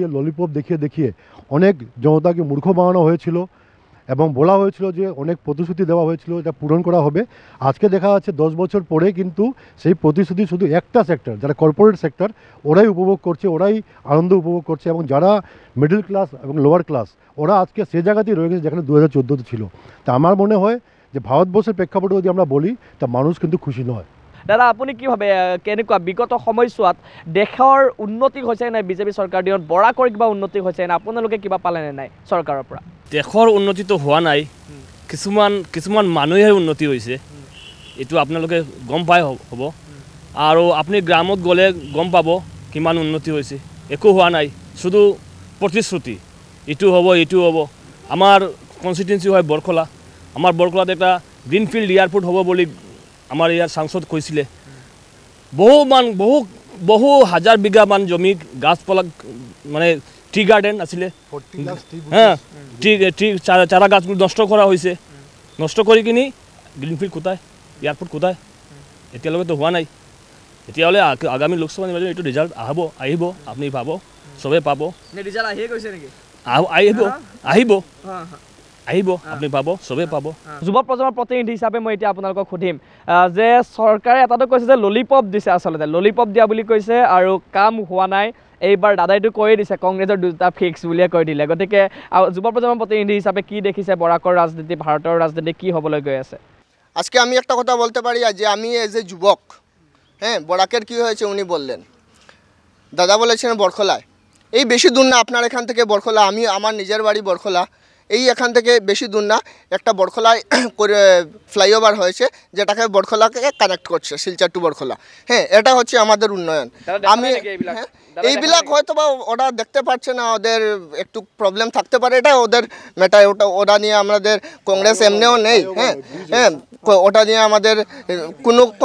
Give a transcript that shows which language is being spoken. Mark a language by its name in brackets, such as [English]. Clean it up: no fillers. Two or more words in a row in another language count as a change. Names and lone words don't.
[Bangla] ললিপপ দেখিয়ে অনেক জনতাকে মূর্খ বানানো হয়েছিল এবং বলা হয়েছিল যে অনেক প্রতিশ্রুতি দেওয়া হয়েছিল এটা পূরণ করা হবে আজকে দেখা যাচ্ছে 10 বছর পরে কিন্তু সেই প্রতিশ্রুতি শুধু একটা সেক্টর যারা [English] corporate sector [Bangla] ওরাই উপভোগ করছে ওরাই আনন্দ উপভোগ করছে এবং যারা [English] middle class [Bangla] এবং [English] lower class [Bangla] ওরা আজকে সে জায়গাতেই রয়ে গেছে যেখানে 2014-তে ছিল তা আমার মনে হয় যে ভারতবর্ষের প্রেক্ষাপটে যদি আমরা বলি তা মানুষ কিন্তু খুশি নয় [Assamese] দাদা আপুনি কি ভাবে কেনেকুৱা বিগত সময়ছোৱাত দেশৰ উন্নতি হৈছে নাই বিজেপি চৰকাৰ দিনত বৰাকৰ কিবা উন্নতি হৈছে নাই আপোনালোকে কিবা পালেনে নাই চৰকাৰৰ পৰা দেশৰ উন্নতিটো হোৱা নাই কিছুমান মানুহে উন্নতি হৈছে এইটো আপোনালোকে গম পাই হ'ব আৰু আপুনি গ্ৰামত গ'লে গম পাব কিমান উন্নতি হৈছে একো হোৱা নাই শুধু প্ৰতিশ্ৰুতি এইটো হ'ব আমাৰ কনষ্টিটুৱেঞ্চি হয় বৰখলা আমাৰ বৰখলাত এটা [English] greenfield airport [Assamese] হ'ব বুলি আমাৰ ইয়াৰ সাংসদ কৈছিলে বহু হাজাৰ বিঘামান জমি গাছপালা মানে [English] tea garden [Assamese] আছিলে [Bangla] হ্যাঁ টি চারা গাছগুলো নষ্ট করা হয়েছে [Assamese] নষ্ট কৰি কিনি গ্ৰীণফিল্ড কোথায় এয়াৰপোৰ্ট কোথায় এতিয়ালৈকেতো হোৱা নাই এতিয়াহ'লে আগামী লোকসভা নিৰ্বাচন এইটো ৰিজাল্ট আহিব আপুনি পাব চবে পাব ৰিজাল্ট আহিয়ে গৈছে নেকি আহিব আপুনি পাব চবে পাব যুৱ প্ৰজন্মৰ প্ৰতিনিধি হিচাপে মই এতিয়া আপোনালোকক সুধিম যে চৰকাৰে এটাটো কৈছে যে ললিপপ দিছে আচলতে ললিপপ দিয়া বুলি কৈছে আৰু কাম হোৱা নাই এইবাৰ দাদাইটো কৈয়ে দিছে কংগ্ৰেছৰ দুটা ফিক্স বুলিয়ে কৈ দিলে গতিকে যুৱ প্ৰজন্মৰ প্ৰতিনিধি হিচাপে কি দেখিছে বৰাকৰ ৰাজনীতি ভাৰতৰ ৰাজনীতি কি হ'বলৈ গৈ আছে [Bangla] আজকে আমি একটা কথা বলতে পারি যে আমি [English] as a [Bangla] যুবক হ্যাঁ বরাকের কি হয়েছে উনি বললেন দাদা বলেছেন বরখলায় এই বেশি দূর না আপনার এখান থেকে বরখলা আমি আমার নিজের বাড়ি বরখলা এই এখান থেকে বেশি দূর না একটা বরখলায় ফ্লাইওভার হয়েছে যেটাকে বরখলাকে কানেক্ট করছে শিলচর টু বরখলা হ্যাঁ এটা হচ্ছে আমাদের উন্নয়ন আমি এইবিলাক হয়তো বা ওরা দেখতে পাচ্ছে না ওদের একটু প্রবলেম থাকতে পারে এটা ওদের মেটায় ওটা নিয়ে আমাদের কংগ্রেস এমনিও নেই হ্যাঁ হ্যাঁ ওটা নিয়ে আমাদের কোনো